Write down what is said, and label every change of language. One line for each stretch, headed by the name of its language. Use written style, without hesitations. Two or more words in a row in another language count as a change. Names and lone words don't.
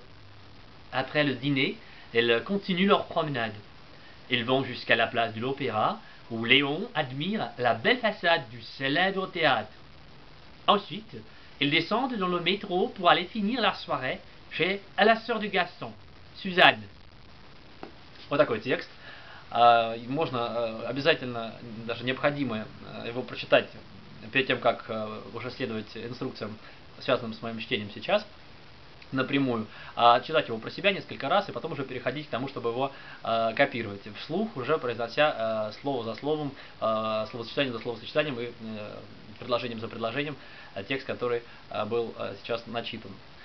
French: Après le dîner, ils continuent leur promenade. Ils vont jusqu'à la place de l'Opéra, où Léon admire la belle façade du célèbre théâtre. Ensuite, ils descendent dans le métro pour aller finir la soirée chez la sœur de Gaston, Suzanne.
Russian: Вот такой текст. Можно обязательно, даже необходимо его прочитать перед тем, как уже следовать инструкциям, связанным с моим чтением сейчас. напрямую, а читать его про себя несколько раз и потом уже переходить к тому, чтобы его копировать вслух, уже произнося слово за словом, словосочетание за словосочетанием и предложением за предложением текст, который был сейчас начитан.